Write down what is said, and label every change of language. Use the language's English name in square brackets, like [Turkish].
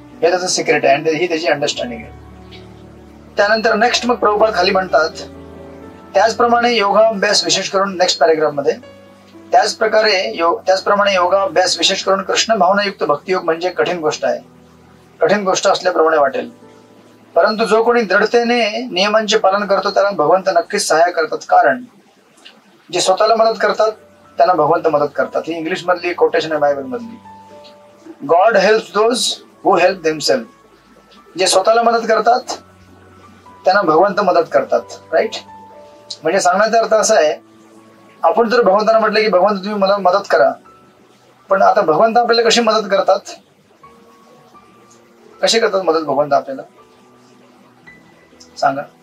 [Marathi] हे त्याचं सिक्रेट आहे आणि ही त्याची अंडरस्टँडिंग आहे. त्यानंतर नेक्स्ट मग प्रभुपाद खाली म्हणतात, त्याचप्रमाणे योगाभ्यास विशेष करून नेक्स्ट पॅरेग्राफ मध्ये, त्याचप्रमाणे योगाभ्यास विशेष करून कृष्ण भावनायुक्त भक्तियोग म्हणजे कठीण गोष्ट आहे. कठीण गोष्ट असल्याप्रमाणे वाटेल, परंतु जो कोणी दृढतेने नियमांचे पालन करतो त्याला भगवंत नक्कीच सहाय्य करतात. कारण जे स्वतःला मदत करतात त्यांना भगवंत मदत करतात. ही इंग्लिश मधली कोटेशन आहे बायबल मधली. [English] God helps those who help themselves. [Marathi] जे स्वतःला मदत करतात त्यांना भगवंत मदत करतात. राईट. म्हणजे सांगण्याचा अर्थ असा आहे, आपण जर भगवंतांना म्हटलं की भगवंत तुम्ही मला मदत करा, पण आता भगवंत आपल्याला कशी मदत करतात? कशी करतात मदत भगवंत आपल्याला? सांगा.